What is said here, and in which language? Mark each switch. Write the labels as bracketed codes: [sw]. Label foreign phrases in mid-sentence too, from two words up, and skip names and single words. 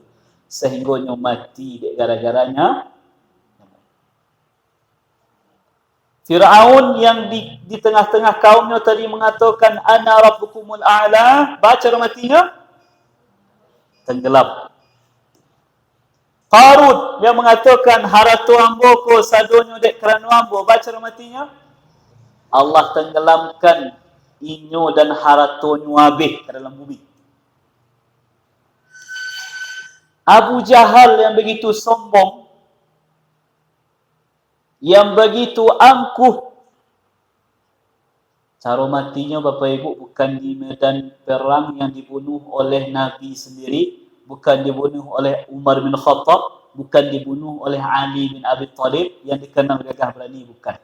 [id] Sehingga nyo mati gara-garanya. Fir'aun yang di tengah-tengah kaumnya tadi mengatakan [ar] أنا ربكم الأعلى, [id] baca matinya tenggelam. Qarun yang mengatakan [min] haratu ambo ko sadonyo dek kerana ambo, [id] baca matinya Allah tenggelamkan inyo dan haratonyo habis ke dalam bumi. Abu Jahal yang begitu sombong, yang begitu angkuh, cara matinya Bapak Ibu bukan di medan perang yang dibunuh oleh Nabi sendiri, bukan dibunuh oleh Umar bin Khattab, bukan dibunuh oleh Ali bin Abi Thalib yang dikenal gagah berani, bukan.